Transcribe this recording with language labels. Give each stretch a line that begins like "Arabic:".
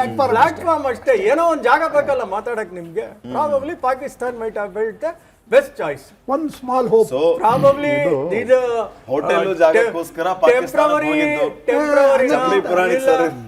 Kannada: Platform ಅಷ್ಟೇ, ಏನೋ ಒಂದು ಜಾಗ ಬೇಕಲ್ಲ ಮಾತಾಡಕ್ ನಿಮ್ಗೆ.
English: Probably Pakistan might have built the best choice. One small hope. So probably these
Kannada: hotel ಜಾಗಕ್ಕೋಸ್ಕರ ಪಾಕಿಸ್ತಾನಕ್ಕೆ ಹೋಗಿದ್ದು ಚಪ್ಲಿ ಪುರಾಣಿ ಸರ್.